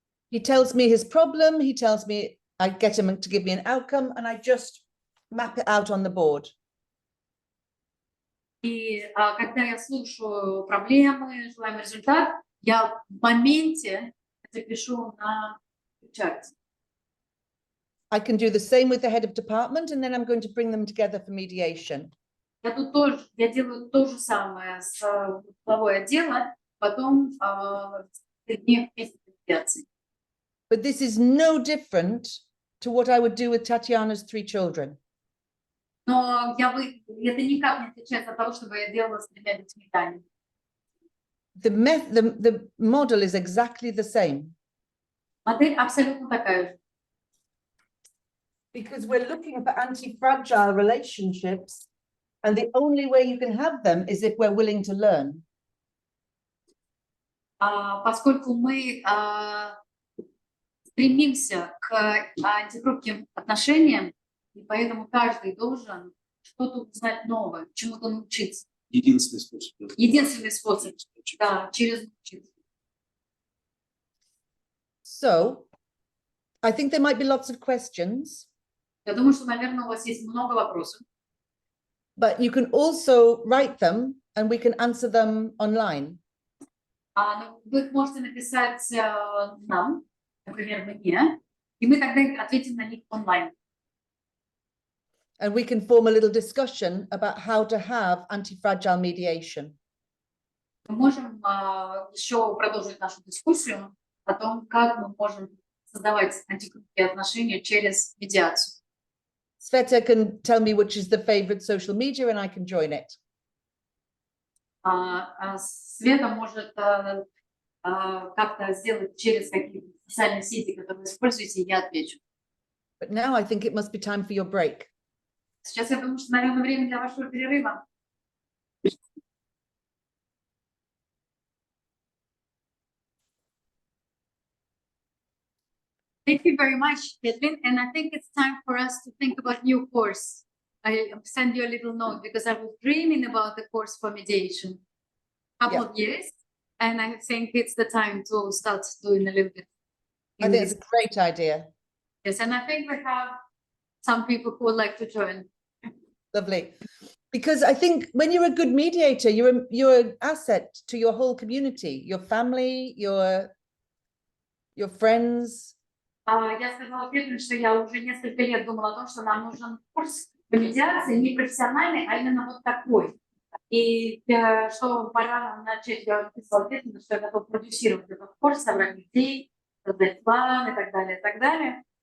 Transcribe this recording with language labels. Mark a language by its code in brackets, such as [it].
[en] he tells me his problem, he tells me, I get him to give me an outcome, and I just map it out on the board. [ru] И когда я слушаю проблемы, желаемый результат, я в моменте это пишу на флипчарте. [en] I can do the same with the head of department, and then I'm going to bring them together for mediation. [ru] Я делаю то же самое с главой отдела, потом медиации. [en] But this is no different to what I would do with Tatiana's 3 children. [ru] Но это никак не отличается от того, что я делала с 3 детьми Тани. [en] The model is exactly the same. [ru] Модель абсолютно такая же. [en] Because we're looking for anti-fragile relationships, and the only way you can have them is if we're willing to learn. [ru] Поскольку мы стремимся к антихрупким отношениям, и поэтому каждый должен что-то узнать новое, чему-то научиться. Единственный способ. Единственный способ, да, через учиться. [en] So I think there might be lots of questions, [ru] Я думаю, что, наверное, у вас есть много вопросов. [en] but you can also write them and we can answer them online. [ru] Но вы их можете написать нам, например, мне, и мы тогда ответим на них онлайн. [en] And we can form a little discussion about how to have anti-fragile mediation. [ru] Мы можем еще продолжить нашу дискуссию о том, как мы можем создавать антихрупкие отношения через медиацию. [en] Sveta can tell me which is the favorite social media and I can join it. [ru] Света может как-то сделать через какие-то социальные сети, которые вы используете, и я отвечу. [en] But now I think it must be time for your break. [ru] Сейчас я думаю, что, наверное, время для вашего перерыва. [en] Thank you very much, Catherine. And I think it's time for us to think about new course. I send you a little note because I was dreaming about the course for mediation couple of years, and I think it's the time to start doing a little bit. I think it's a great idea. Yes, and I think we have some people who would like to join. Lovely. Because I think when you're a good mediator, you're an asset to your whole community, your family, your friends. [ru] Я сказала Петру, что я уже несколько лет думала о том, что нам нужен курс по медиации, не профессиональный, а именно вот такой. И что пора нам начать, я написала Петру, что я готова продюсировать этот курс, собрать людей, создать план и так далее, и так далее.